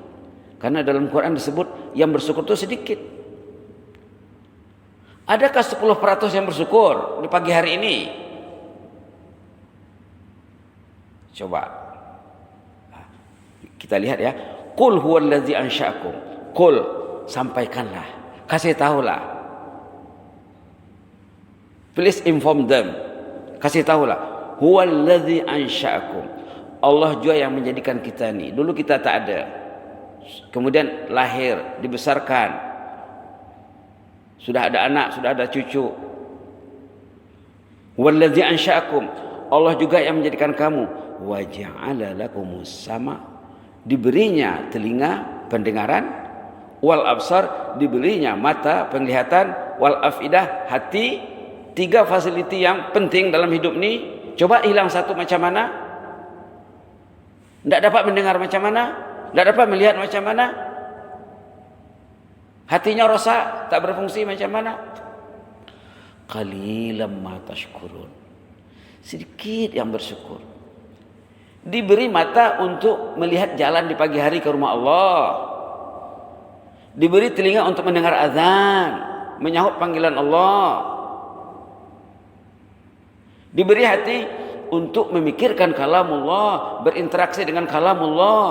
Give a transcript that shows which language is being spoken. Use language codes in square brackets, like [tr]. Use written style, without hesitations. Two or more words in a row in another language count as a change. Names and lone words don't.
[ms] Karena dalam Quran disebut yang bersyukur itu sedikit. Adakah 10% yang bersyukur di pagi hari ini? Coba kita lihat ya. [ar] قل هو الذي أنشأكم. [ms] Qul, sampaikanlah, kasih tahulah. [en] Please inform them. [ms] Kasih tahulah. [ar] هو الذي أنشأكم. [ms] Allah juga yang menjadikan kita ini. Dulu kita tak ada. Kemudian lahir, dibesarkan. Sudah ada anak, sudah ada cucu. [ar] هو الذي أنشأكم. [ms] Allah juga yang menjadikan kamu. [ar] وجعل لكم السمع'. [ms] Diberinya telinga pendengaran, [ar] والأبصار, [ms] diberinya mata penglihatan, [ar] والأفئدة, [ms] hati. 3 fasiliti yang penting dalam hidup ini. Coba hilang satu macam mana? Tidak dapat mendengar macam mana? Tidak dapat melihat macam mana? Hatinya rosak, tak berfungsi macam mana? [ar] قليلا ما تشكرون. [ms] Sedikit yang bersyukur. Diberi mata untuk melihat jalan di pagi hari ke rumah Allah. Diberi telinga untuk mendengar azan, menyahut panggilan Allah. Diberi hati untuk memikirkan kalamullah, berinteraksi dengan kalamullah.